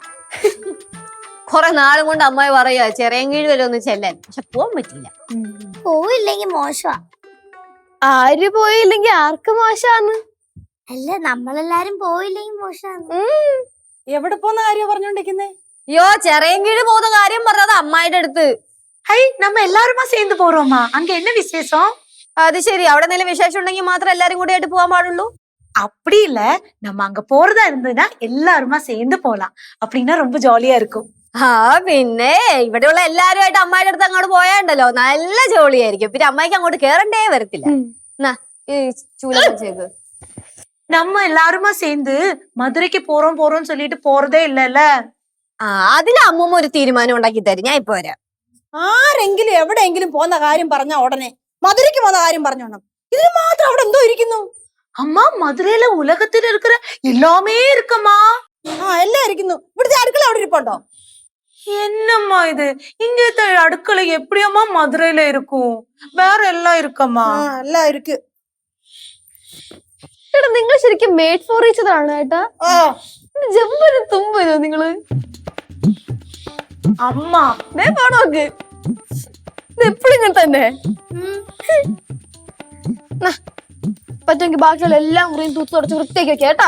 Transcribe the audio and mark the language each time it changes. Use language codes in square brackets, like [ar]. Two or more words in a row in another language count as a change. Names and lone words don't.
[ml] കുറെ നാളും കൊണ്ട് അമ്മായി പറയാ ചെറിയൻകീഴ് വരെ ഒന്ന് ചെല്ലാൻ, പക്ഷെ പോവാൻ പറ്റില്ല. പോയില്ലെങ്കിൽ മോശമാ. ആര് പോയില്ലെങ്കിൽ ആർക്ക് മോശാന്ന്? അല്ല, നമ്മളെല്ലാരും പോയില്ലെങ്കിൽ മോശമാണ്. എവിടെ പോന്ന കാര്യം പറഞ്ഞോണ്ടിരിക്കുന്നേ? അയ്യോ, ചെറിയൻകീഴ് പോകുന്ന കാര്യം പറഞ്ഞത് അമ്മായിയുടെ അടുത്ത്. [ta] ஹை, நம்ம எல்லாருமா சேர்ந்து போறோமா? அங்க என்ன விசேஷம்? [ml] അത് ശരി, അവിടെ എന്തെങ്കിലും വിശേഷം ഉണ്ടെങ്കിൽ മാത്രം എല്ലാരും കൂടി ആയിട്ട് പോകാൻ പാടുള്ളൂ. [ta] அப்படி இல்ல, நம்ம அங்க போறதா இருந்ததுன்னா எல்லாருமா சேர்ந்து போலாம். அப்படின்னா ரொம்ப ஜாலியா இருக்கும். [ml] ആ പിന്നെ ഇവിടെയുള്ള എല്ലാരുമായിട്ട് അമ്മായിയുടെ അടുത്ത് അങ്ങോട്ട് പോയാണ്ടല്ലോ നല്ല ജോളിയായിരിക്കും. പിന്നെ അമ്മായിക്ക് അങ്ങോട്ട് കേറണ്ടേ വരത്തില്ല. എന്നാ ഈ ചൂല വെച്ചേക്ക്. [ta] நம்ம எல்லாருமா சேர்ந்து மதுரைக்கு போறோம்னு சொல்லிட்டு போறதே இல்லல்ல. [ml] അതിന് അമ്മൂമ്മ ഒരു തീരുമാനം ഉണ്ടാക്കി തരും. ഞാൻ ഇപ്പൊ വരാം. ആരെങ്കിലും എവിടെയെങ്കിലും പോന്ന കാര്യം പറഞ്ഞ ഉടനെ മധുരയ്ക്ക് പോന്ന കാര്യം പറഞ്ഞോണം. ഇതിന് മാത്രം അവിടെ എന്തോ ഇരിക്കുന്നു? [ta] அம்மா மதுரையில உலகத்துல இருக்கிற எல்லாமே இருக்குமா? [ml] എല്ലാം ഇരിക്കുന്നു. ഇവിടുത്തെ അടുക്കള അവിടെ ഇരിപ്പുണ്ടോ? [ta] என்னம்மா இது? இங்க அடுக்களை எப்படியம்மா மதுரையில இருக்கும்? வேற எல்லாம் இருக்கம்மா? [ml] എല്ലാം ഇരിക്കു. എടാ നിങ്ങൾ ശരിക്കും [en] made for each other [ml] ആണ് ഏട്ടാ. ജമ്പനും തുമ്പനോ നിങ്ങള്? [ta] அம்மா [ml] നോക്ക് എപ്പോഴും ഇങ്ങനെ തന്നെ. പറ്റുമെങ്കിൽ ബാക്കിയുള്ള എല്ലാ മുറിയും തൂത്ത് തുടച്ച് വൃത്തിയാക്കി വെക്കാം കേട്ടാ.